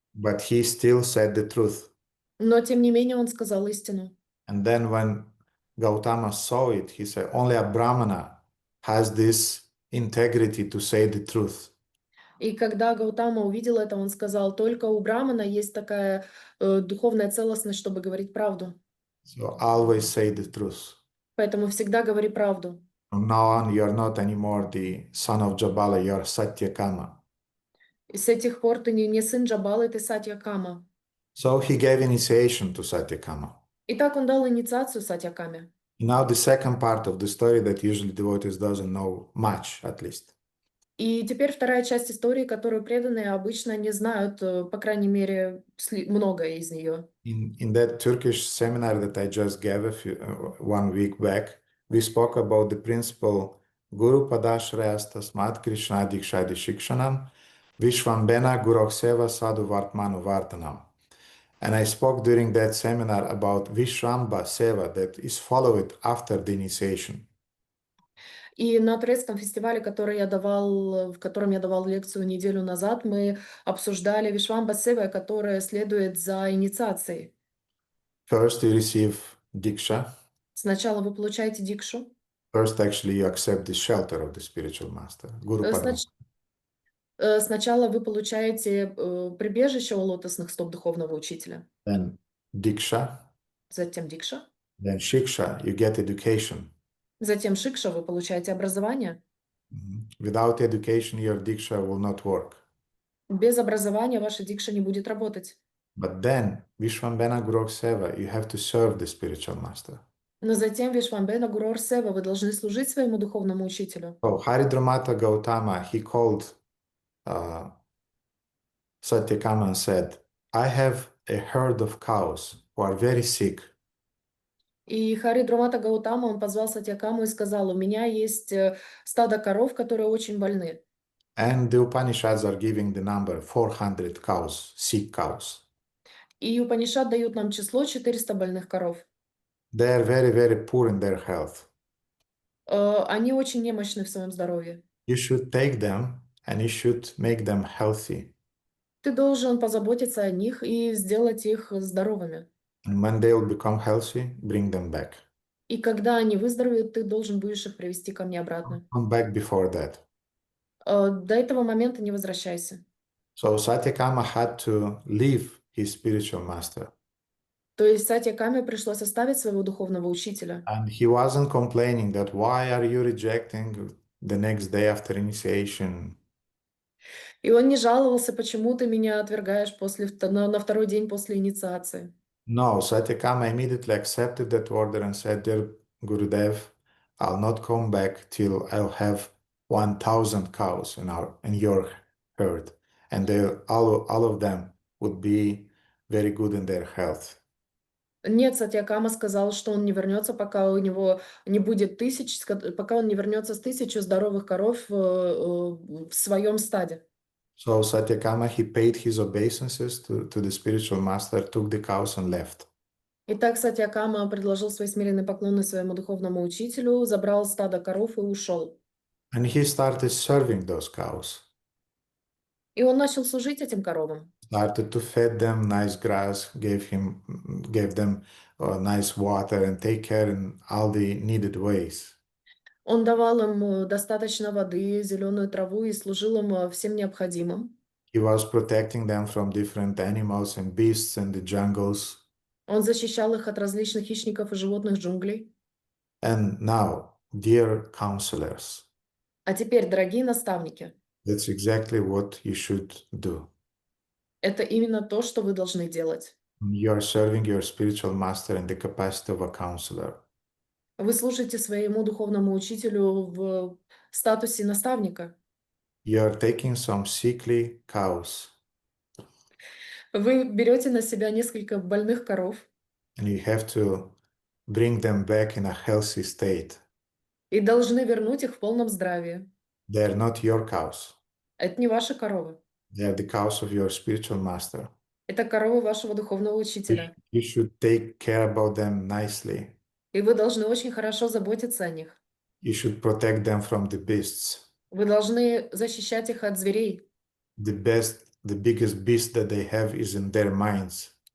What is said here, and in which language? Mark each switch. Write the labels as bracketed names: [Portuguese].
[English] But he still said the truth. [Russian] Но, тем не менее, он сказал истину. [English] And then when Gautama saw it, he said, only a Brahmana has this integrity to say the truth. [Russian] И когда Гаутама увидел это, он сказал, только у Брамана есть такая духовная целостность, чтобы говорить правду. [English] So always say the truth. [Russian] Поэтому всегда говори правду. [English] From now on, you are not anymore the son of Jabala, you are Satyakama. [Russian] И с этих пор ты не сын Джабалы, ты Сатьякама. [English] So he gave initiation to Satyakama. [Russian] И так он дал инициацию Сатьякаме. [English] Now the second part of the story that usually devotees doesn't know much, at least. [Russian] И теперь вторая часть истории, которую преданные обычно не знают, по крайней мере, многое из нее. [English] In that Turkish seminar that I just gave 1 week back, we spoke about the principle [Sanskrit] Guru Padashrayas Tasmat Krishna Dikshadi Shikshanam Vishvambena Gurokseva Sadhu Vartmanu Vartanam. [English] And I spoke during that seminar about Vishvamba Seva that is followed after the initiation. [Russian] И на турецком фестивале, в котором я давал лекцию неделю назад, мы обсуждали Вишвамба Сева, которая следует за инициацией. [English] First, you receive Diksha. [Russian] Сначала вы получаете дикшу. [English] First, actually, you accept the shelter of the spiritual master, Guru Padma. [Russian] Сначала вы получаете прибежище у лотосных стоп духовного учителя. [English] Then Diksha. [Russian] Затем дикша. [English] Then Shiksha, you get education. [Russian] Затем шикша, вы получаете образование. [English] Without education, your Diksha will not work. [Russian] Без образования ваша дикша не будет работать. [English] But then, Vishvambena Gurok Seva, you have to serve the spiritual master. [Russian] Но затем Вишвамбена Гурор Сева, вы должны служить своему духовному учителю. [English] So Haridramata Gautama, he called Satyakama and said, I have a herd of cows who are very sick. [Russian] И Харидрамата Гаутама, он позвал Сатьякаму и сказал, у меня есть стадо коров, которые очень больны. [English] And the Upanishads are giving the number 400 cows, sick cows. [Russian] И Упанишад дают нам число 400 больных коров. [English] They are very, very poor in their health. [Russian] Они очень немощны в своем здоровье. [English] You should take them and you should make them healthy. [Russian] Ты должен позаботиться о них и сделать их здоровыми. [English] And when they will become healthy, bring them back. [Russian] И когда они выздоровеют, ты должен будешь их привести ко мне обратно. [English] Come back before that. [Russian] До этого момента не возвращайся. [English] So Satyakama had to leave his spiritual master. [Russian] То есть Сатьякаме пришлось оставить своего духовного учителя. [English] And he wasn't complaining that why are you rejecting the next day after initiation? [Russian] И он не жаловался, почему ты меня отвергаешь на второй день после инициации. [English] No, Satyakama immediately accepted that order and said, Dear Gurudev, I'll not come back till I'll have 1,000 cows in your herd. And all of them would be very good in their health. [Russian] Нет, Сатьякама сказал, что он не вернется, пока у него не будет пока он не вернется с 1000 здоровых коров в своем стаде. [English] So Satyakama, he paid his obeisances to the spiritual master, took the cows and left. [Russian] Итак, Сатьякама предложил свои смиренные поклоны своему духовному учителю, забрал стадо коров и ушел. [English] And he started serving those cows. [Russian] И он начал служить этим коровам. [English] Started to feed them nice grass, gave them nice water and take care in all the needed ways. [Russian] Он давал им достаточно воды, зеленую траву и служил им всем необходимым. [English] He was protecting them from different animals and beasts in the jungles. [Russian] Он защищал их от различных хищников и животных джунглей. [English] And now, dear counselors, [Russian] А теперь, дорогие наставники, [English] that's exactly what you should do. [Russian] это именно то, что вы должны делать. [English] You are serving your spiritual master in the capacity of a counselor. [Russian] Вы служите своему духовному учителю в статусе наставника. [English] You are taking some sickly cows [Russian] Вы берете на себя несколько больных коров [English] and you have to bring them back in a healthy state. [Russian] и должны вернуть их в полном здравии. [English] They are not your cows. [Russian] Это не ваши коровы. [English] They are the cows of your spiritual master. [Russian] Это коровы вашего духовного учителя. [English] You should take care about them nicely. [Russian] И вы должны очень хорошо заботиться о них. [English] You should protect them from the beasts. [Russian] Вы должны защищать их от зверей. [English] The biggest beast that they have is in their minds,